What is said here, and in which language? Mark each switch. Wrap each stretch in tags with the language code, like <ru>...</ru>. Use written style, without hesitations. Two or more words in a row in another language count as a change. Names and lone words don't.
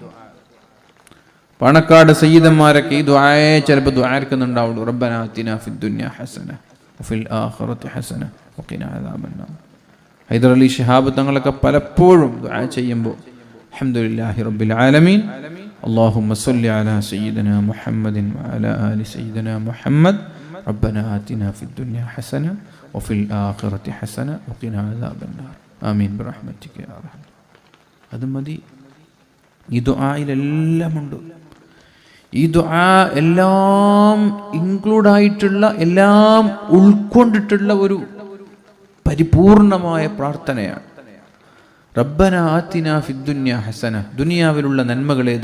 <ml>പണക്കാട് സയ്യിദന്മാരൊക്കെ ഈ ദുആയെ ചിലപ്പോൾ ദുആർക്കുന്നുണ്ടാവുള്ളൂ.</ml> <ar>ربنا آتنا في الدنيا حسنة وفي الآخرة حسنة وقنا عذاب النار.</ar> <ml>ഹൈദർ അലി ശിഹാബ് തങ്ങളൊക്കെ പലപ്പോഴും ദുആ ചെയ്യുമ്പോൾ</ml> <ar>الحمد لله رب العالمين اللهم صل على سيدنا محمد وعلى آل سيدنا محمد ربنا آتنا في الدنيا حسنة وفي الآخرة حسنة وقنا عذاب النار آمين برحمتك يا أرحم.</ar> <ml>അത് മതി. ഈ ദുആയിലെല്ലാം ഉണ്ട്. ഈ ദുആ എല്ലാം ഇൻക്ലൂഡ് ആയിട്ടുള്ള, എല്ലാം ഉൾക്കൊണ്ടിട്ടുള്ള ഒരു പരിപൂർണമായ പ്രാർത്ഥനയാണ്.</ml> <ar>ربنا آتنا في الدنيا حسنة,</ar> <ml>ദുനിയാവിലുള്ള നന്മകളേത്?</ml>